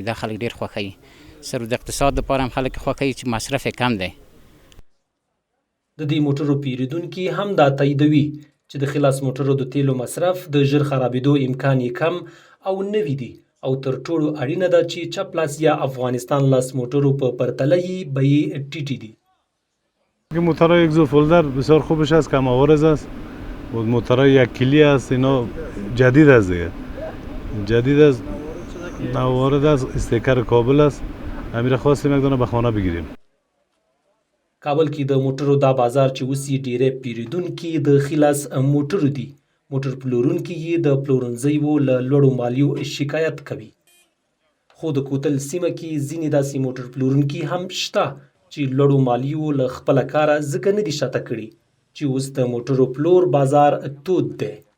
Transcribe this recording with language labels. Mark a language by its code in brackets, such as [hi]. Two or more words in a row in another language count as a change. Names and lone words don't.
[ps] دا خلک ډیر خوښوي، صرف د اقتصاد لپاره هم خلک خوښوي چې مصرف یې کم دی. د دې موټرو پیرودونکي هم دا تاییدوي چې د خلاص موټرو د تیلو مصرف د ژر خرابېدو امکان یې کم او نوي دي او تر ټولو اړینه ده چې چپ لاس یا افغانستان لاس موټرو په پرتله یې بیې ټیټې دي. [fa] موتورهای اگزوفولدر بسیار خوبش است، کم آوارز است و موتورهای یک کلی است. اینا جدید است دیگه، جدید است، نوارد است، استیکر کابل است. امیر خواستیم یک دونه به خانه بگیریم. [ps] کابل کې د موټرو دا بازار چې اوس یې ډیری پیرودونکي د خلاص موټرو دي، موټر پلورونکي یې د پلورنځیو له لوړو مالیو شکایت کوي. خو د کوتل سیمه کې ځینې داسې موټر پلورونکي هم شته چې لوړو مالیو له خپله کاره ځکه نه دي شاته کړي چې اوس د موټرو پلور بازار تود دی.